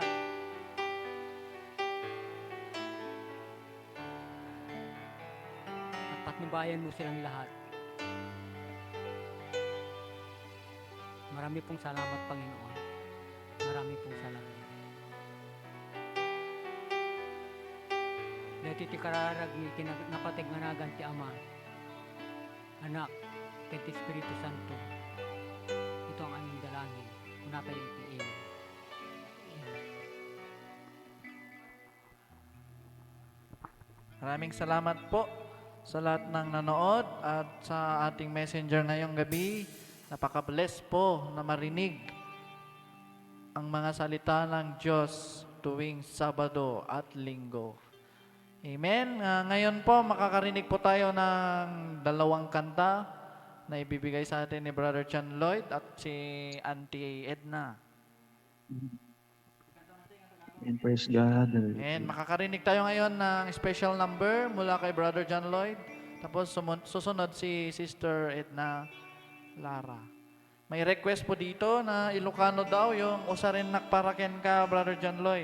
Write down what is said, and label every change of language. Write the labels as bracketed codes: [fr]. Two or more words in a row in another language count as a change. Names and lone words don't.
[tl] At patnubayan mo silang lahat. Marami pong salamat, Panginoon. Marami pong salamat. [ilo] Dati ti kararag ni napatigmanagan ti Ama, Anak, ket ti Espiritu Santo. [tl] Ito ang aming dalangin. Una tayo itiin. Maraming salamat po sa lahat ng nanood at sa ating messenger ngayong gabi. Napaka-bless po na marinig ang mga salita ng Diyos tuwing Sabado at Linggo. Amen. Ngayon po, makakarinig po tayo ng dalawang kanta na ibibigay sa atin ni Brother John Lloyd at si Auntie Edna. [en] And praise God. [tl] And makakarinig tayo ngayon ng special number mula kay Brother John Lloyd. Tapos susunod si Sister Edna Lara. May request po dito na Ilocano daw yung Usarin Nakparaken Ka, Brother John Lloyd.